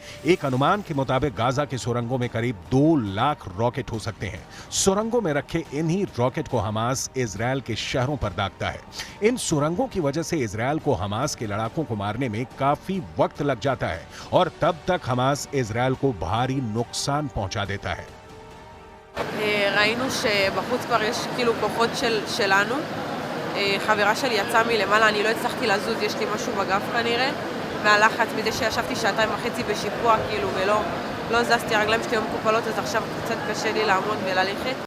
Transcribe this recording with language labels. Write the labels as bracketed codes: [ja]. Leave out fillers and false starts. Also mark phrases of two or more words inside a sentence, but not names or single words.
[hi] एक अनुमान के मुताबिक गाजा के सुरंगों में करीब 2 लाख रॉकेट हो सकते हैं। सुरंगों में रखे इन्हीं रॉकेट को हमास इजरायल के शहरों पर दागता है। इन सुरंगों की वजह से इजरायल को हमास के लड़ाकों को मारने में काफी वक्त लग जाता है और तब तक हमास इजरायल को भारी नुकसान पहुंचा देता है। [he] ראינו שבחוץ כבר יש כאילו כוחות שלנו. חברה שלי יצאה מלמעלה, אני לא הצלחתי לזוז, יש לי משהו בגב כנראה. מהלחץ, מדי שישבתי 2.5 בשיפוע כאילו ולא זזתי, הרגליים שלי היו מקופלות, אז עכשיו קצת קשה לי לעמוד וללכת.